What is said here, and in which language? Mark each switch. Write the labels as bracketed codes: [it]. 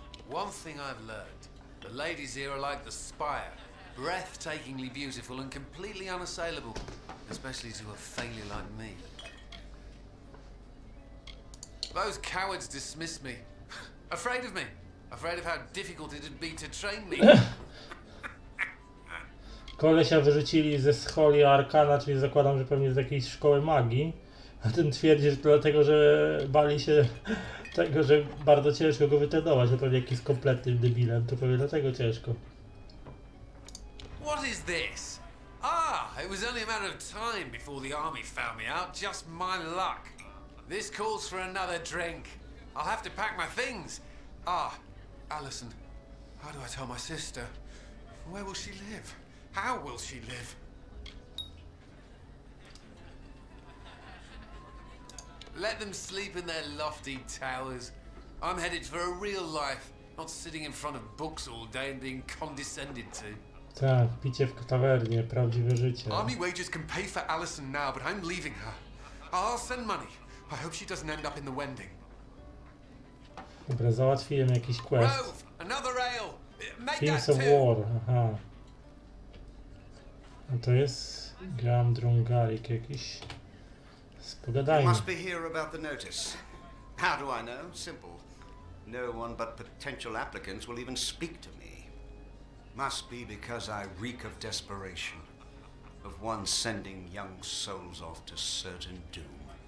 [en] One thing I've learned, the ladies here are like the spire. breathtakingly beautiful and completely unassailable, especially to a failure like me. Those cowards dismissed me. Afraid of me. Afraid of how difficult it'd be to train me. [pl] Kolesia wyrzucili ze scholi Arkana, czyli zakładam, że pewnie z jakiejś szkoły magii. A ten twierdzi, że to dlatego, że bali się tego, że bardzo ciężko go wytrenować. To pewnie jakiś kompletnym debilem, to pewnie dlatego ciężko. [en] What is this? Ah, it was only a matter of time before the army found me out. Just my luck. This calls for another drink. I'll have to pack my things. Ah, Alison, how do I tell my sister? Where will she live? How will she live? Let them sleep in their lofty towers. I'm headed for a real life, not sitting in front of books all day and being condescended to. [pl] Tak, picie w tawernie, prawdziwe życie. [en] Army wages can pay for Alison now, but I'm leaving her. I'll send money. I hope she doesn't end up in the Wending. [pl] Dobra, załatwiłem jakiś quest. [en] Rove, another ale. Make Kings that of two. War, aha. [pl] No to jest Gamdrungarik jakiś. [en] You [pl] Pogadajmy. [en] must be here about the notice. How do I know? Simple. No one but potential applicants will even speak to me. Must be because I reek of desperation. Of one sending young souls off to certain doom.